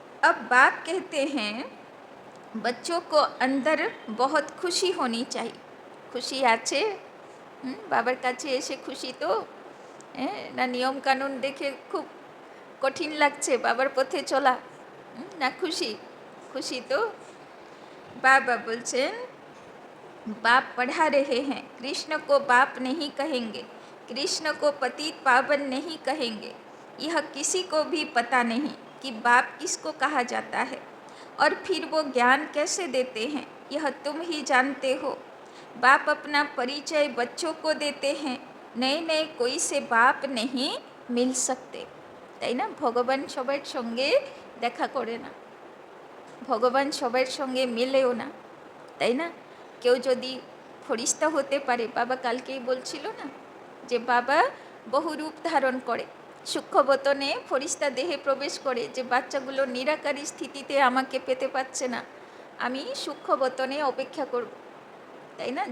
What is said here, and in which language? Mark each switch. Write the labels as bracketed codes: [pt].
[hi] अब बाप कहते हैं बच्चों को अंदर बहुत खुशी होनी चाहिए। [bn] খুশি আছে? বাবার কাছে এসে খুশি তো? না নিয়ম কানুন দেখে খুব কঠিন লাগছে বাবার পথে চলা? না খুশি? খুশি তো? বাবা বলছেন, [hi] बाप पढ़ा रहे हैं कृष्ण को बाप नहीं कहेंगे, कृष्ण को पतित पावन नहीं कहेंगे। यह किसी को भी पता नहीं कि बाप किसको कहा जाता है, और फिर वो ज्ञान कैसे देते हैं, यह तुम ही जानते हो। बाप अपना परिचय बच्चों को देते हैं, नए नए कोई से बाप नहीं मिल सकते, [bn] তাই না? ভগবান সবার সঙ্গে দেখা করে না, ভগবান সবার সঙ্গে মেলেও না, তাই না? কেউ যদি ফরিস্তা হতে পারে, বাবা কালকেই বলছিল না যে বাবা বহু রূপ ধারণ করে, সূক্ষ্মবতনে ফরিস্তা দেহে প্রবেশ করে, যে বাচ্চাগুলো নিরাকারী স্থিতিতে আমাকে পেতে পারছে না, আমি সূক্ষ্মবতনে অপেক্ষা করব, তাই না?